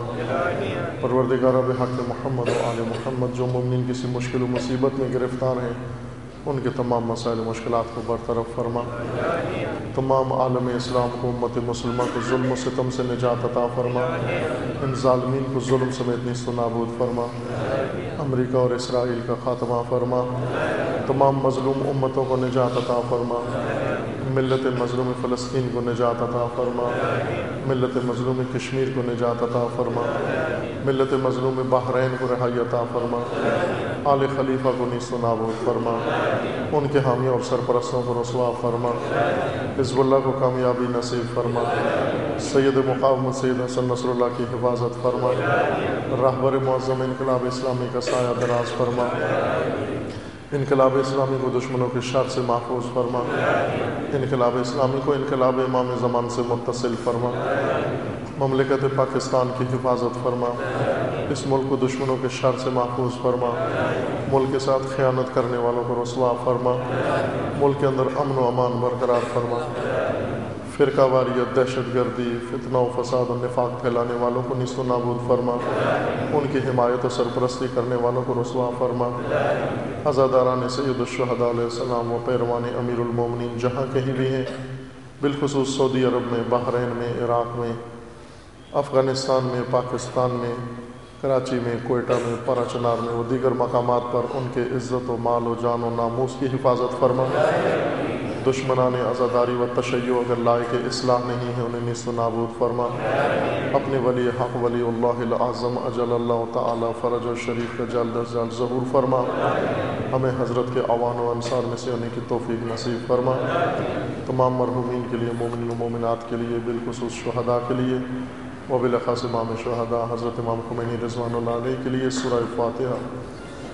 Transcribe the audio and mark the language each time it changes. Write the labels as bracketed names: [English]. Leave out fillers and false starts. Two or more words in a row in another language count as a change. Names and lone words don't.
[Urdu] پروردگار بحق محمد و آل محمد جو مومنین کسی مشکل و مصیبت میں گرفتار ہیں ان کے تمام مسائل و مشکلات کو برطرف فرما، تمام عالم اسلام کو امت مسلمہ کو ظلم و ستم سے نجات عطا فرما، ان ظالمین کو ظلم سمیت نیست و نابود فرما، امریکہ اور اسرائیل کا خاتمہ فرما، تمام مظلوم امتوں کو نجات عطا فرما، ملت مظلوم فلسطین کو نجات عطا فرما، ملت مظلوم کشمیر کو نجات عطا فرما، ملت مظلوم بحرین کو رہائی عطا فرما، آل خلیفہ کو نیست و نابود فرما، ان کے حامیوں اور سرپرستوں کو رسوا فرما، حزب اللہ کو کامیابی نصیب فرما، سید مقاومت سید حسن نصر اللہ کی حفاظت فرما، رہبر معظم انقلاب اسلامی کا سایہ دراز فرما، انقلاب اسلامی کو دشمنوں کے شر سے محفوظ فرما، انقلاب اسلامی کو انقلاب امام زمان سے متصل فرما، مملکت پاکستان کی حفاظت فرما، اس ملک کو دشمنوں کے شر سے محفوظ فرما، ملک کے ساتھ خیانت کرنے والوں کو رسوا فرما، ملک کے اندر امن و امان برقرار فرما، فرقہ واریت، دہشت گردی، فتنہ و فساد و نفاق پھیلانے والوں کو نیست و نابود فرما، ان کی حمایت و سرپرستی کرنے والوں کو رسوا فرما۔ عزاداران سید الشہداء [Arabic] علیہ السلام [Urdu] و پیروان امیر المومنین جہاں کہیں بھی ہیں، بالخصوص سعودی عرب میں، بحرین میں، عراق میں، افغانستان میں، پاکستان میں، کراچی میں، کوئٹہ میں، پرا چنار میں و دیگر مقامات پر ان کے عزت و مال و جان و ناموس کی حفاظت فرما۔ دشمنان عزاداری و تشیع اگر لائق اصلاح نہیں ہے انہیں نیست و نابود فرما۔ اپنے ولی حق ولی اللہ العظم [Arabic] اجل اللہ تعالی فرج و شریف [Urdu] کا جلد از جلد ظہور فرما۔ ہمیں حضرت کے اعوان و انصار میں سے ہونے کی توفیق نصیب فرما۔ تمام مرحومین کے لیے، مومنین و مومنات کے لیے، بالخصوص شہداء کے لیے و بالاخص امام شہداء حضرت امام خمینی [Arabic] رضوان اللہ علیہ [Urdu] کے لیے سورہ فاتحہ۔